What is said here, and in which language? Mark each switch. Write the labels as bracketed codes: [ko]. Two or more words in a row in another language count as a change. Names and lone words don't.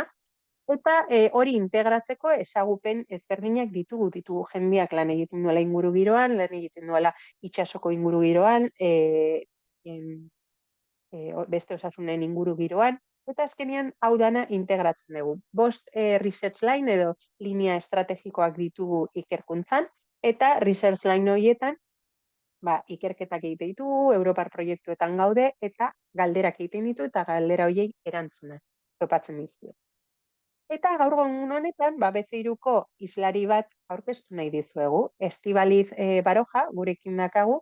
[eu] Eta hori integratzeko ezagupen ezberdinak ditugu jendeak lan egiten duela ingurugiroan, lan egiten duela itsasoko ingurugiroan, beste osasunen ingurugiroan, eta azkenean hau dana integratzen dugu. 5 [en] research line [eu] edo linea estrategikoak ditugu ikerkuntzan, eta [en] research line [eu] horietan ikerketak egite ditugu, Europar proiektuetan gaude, eta galderak egiten ditu, eta galdera horiei erantzuna topatzen dizkio. Eta gaur egun honetan, BC3ko islari bat aurkeztu nahi dizuegu, Estibaliz Baroja, gurekin dakagu.